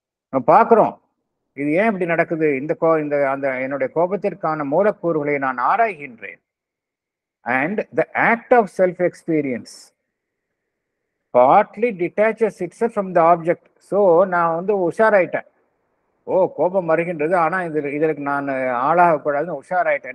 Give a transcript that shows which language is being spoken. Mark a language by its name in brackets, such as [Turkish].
[Tamil] நம்ம பார்க்கிறோம் இது ஏன் இப்படி நடக்குது. அந்த என்னுடைய கோபத்திற்கான மூலக்கூறுகளை நான் ஆராய்கின்றேன். [English] and the act of self experience partly detaches itself from the object. [Tamil] So நான் வந்து உஷாராயிட்டேன். கோபம் வருகின்றது, ஆனா இதற்கு நான் ஆளாகக்கூடாதுன்னு உஷாராயிட்டேன்.